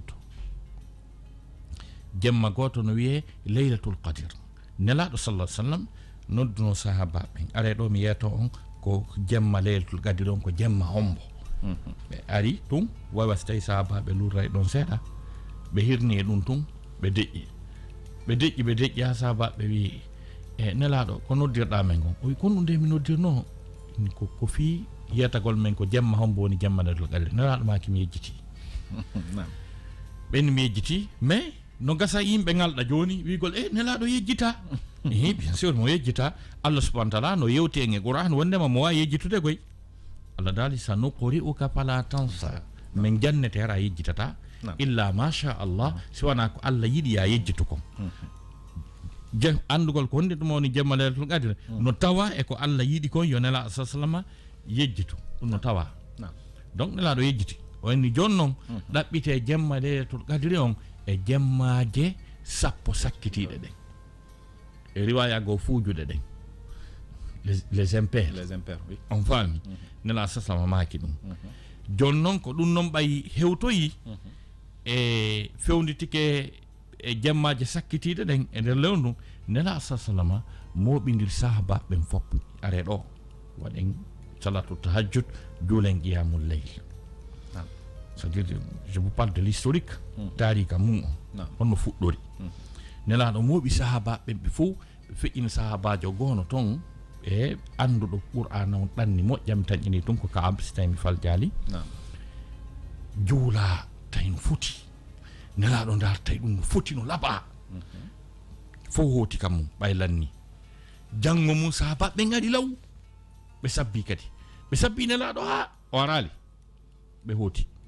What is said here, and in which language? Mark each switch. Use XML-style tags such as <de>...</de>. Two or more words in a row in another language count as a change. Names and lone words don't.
<ff>goto no wiye</ff> <ar>ليلة القدر</ar> <ff>nelaɗo</ff> <ar>صلى الله عليه وسلم</ar> <ff>nodduno sahaba ɓen are ɗo mi yeeto on ko jemma</ff> <ar>ليلة القدر</ar> <ff>on ko jemma hombo ɓe ari ɗum wawa so tawi sahabaɓe lurray ɗon seeɗa ɓe hirni e ɗum tun ɓe deƴƴi ha sahabaɓe wi e nelaɗo ko noddirɗa men gon o wi kon ɗum nde mi noddirno ko fi yetagol men ko jemma hombo woni jemma</ff> <ar>ليلة القدر</ar> <ff>nelaɗo maki mi yejjiti ɓen mi yejjiti mais no gasa yimɓe ngalɗa joni wigol nelaɗo yejjita</ff> <fr>bien sûr</fr> <ff>mo yejjita</ff> <ar>الله سبحانه وتعالى</ar> <ff>no yewti en e Qur'an wondema mo wawi yejjitude koy Allah dali</ff> <ar>سنقرئك فلا تنسى</ar> <ff>min jannete hara yejjitata</ff> <ar>إلا ما شاء</ar> <ff>Allah siwana ko Allah yiɗi ya yejjitu kon andugol ko honde ɗum woni jemma</ff> <ar>ليلة القدر</ar> <ff>no tawa e ko Allah yiɗi kon yo nelaɗo sallallahu yejjitu ɗum no tawa donc nelaɗo yejjiti o enni jon noon ɗaɓɓite jemma</ff> <ar>ليلة القدر</ar> <ff>on e jemmaje sappo sakkitiɗe ɗen e riwaya go fuujuɗe ɗen</ff> <fr>les impaires</fr> <ff>oui. On faami nela sasama maki ɗum jon noon ko ɗum noon ɓay hewtoyi e fewnditike e jemmaje sakkitiɗe ɗen e nder lewndu nela sasalama moɓidir sahaba ɓen foppu are ɗo waɗen</ff> <ar>صلاة التهجد</ar> <ff>juulen</ff> <ar>قيام الليل.</ar> <fr>C'est-à-dire, je vous parle de l'historique</fr> <ff>tarika mum on no fuɗɗori nelaɗo moɓi sahabaɓe ɓe fof ɓe feƴƴini sahabajo gono toon e anduɗo qur'ana on ɗanni moƴƴam tañƴini tun ko Kaab si tawi mi faljali juula tawi no foti nelaɗo dartay ɗum no foti no laaɓa fof hooti kam mum ɓaylanni janggo mum sahabaɓe gaɗi law ɓe sabbi kadi ɓe sabbi nelaɗo ha o arali ɓe hooti</ff>